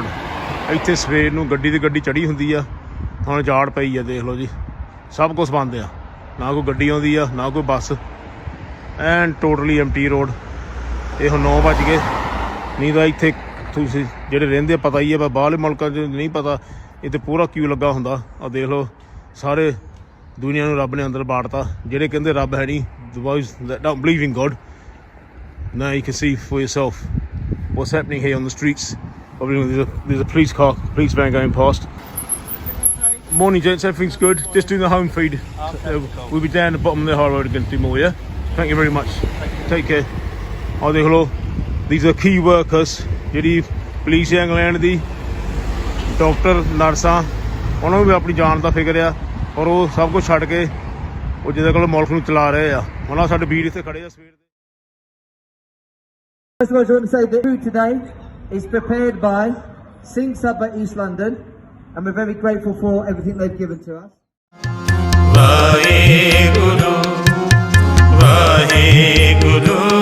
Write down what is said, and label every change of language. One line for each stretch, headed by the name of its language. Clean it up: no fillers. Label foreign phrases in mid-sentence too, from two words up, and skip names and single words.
Punjabi: ਇੱਥੇ ਸਵੇਰ ਨੂੰ ਗੱਡੀ ਦੀ ਗੱਡੀ ਚੜ੍ਹੀ ਹੁੰਦੀ ਆ, ਹੁਣ ਜਾੜ ਪਈ ਆ, ਦੇਖ ਲਓ ਜੀ ਸਭ ਕੁਛ ਬੰਦ ਆ, ਨਾ ਕੋਈ ਗੱਡੀ ਆਉਂਦੀ ਆ ਨਾ ਕੋਈ ਬੱਸ,
English: and totally empty road.
Punjabi: ਇਹ ਹੁਣ 9 ਵੱਜ ਗਏ, ਨਹੀਂ ਤਾਂ ਇੱਥੇ ਤੁਸੀਂ ਜਿਹੜੇ ਰਹਿੰਦੇ ਆ ਪਤਾ ਹੀ ਆ, ਪਰ ਬਾਹਰਲੇ ਮੁਲਕਾਂ 'ਚ ਨਹੀਂ ਪਤਾ, ਇੱਥੇ ਪੂਰਾ ਕਿਊ ਲੱਗਾ ਹੁੰਦਾ। ਆ ਦੇਖ ਲਓ ਸਾਰੇ ਦੁਨੀਆ ਨੂੰ ਰੱਬ ਨੇ ਅੰਦਰ ਬਾੜਤਾ। ਜਿਹੜੇ ਕਹਿੰਦੇ ਰੱਬ ਹੈ ਨਹੀਂ,
English: the boys that don't believe in God, now you can see for yourself what's happening here on the streets. There's a police van going past. Morning gents, everything's good, just doing the home feed. We'll be down the bottom of the high road again to do more, yeah? Thank you very much, take care.
Punjabi: ਆ ਦੇਖ ਲਓ,
English: these are key workers,
Punjabi: ਜਿਹੜੀ ਪੁਲਿਸ ਹੈ ਇੰਗਲੈਂਡ ਦੀ, ਡਾਕਟਰ ਨਰਸਾਂ, ਉਹਨਾਂ ਨੂੰ ਵੀ ਆਪਣੀ ਜਾਨ ਦਾ ਫਿਕਰ ਆ ਔਰ ਉਹ ਸਭ ਕੁਛ ਛੱਡ ਕੇ ਉਹ ਜਿਹਦੇ ਕੋਲ ਮੁਲਕ ਨੂੰ ਚਲਾ ਰਹੇ ਆ। ਹੁਣ ਸਾਡੇ ਵੀਰ ਇੱਥੇ ਖੜੇ ਆ ਸਵੇਰ ਦੇ।
English: First of all, I want to say the food today is prepared by Singh Sabha East London, and we're very grateful for everything they've given to us.
Punjabi: ਵਾਹਿਗੁਰੂ ਵਾਹਿਗੁਰੂ।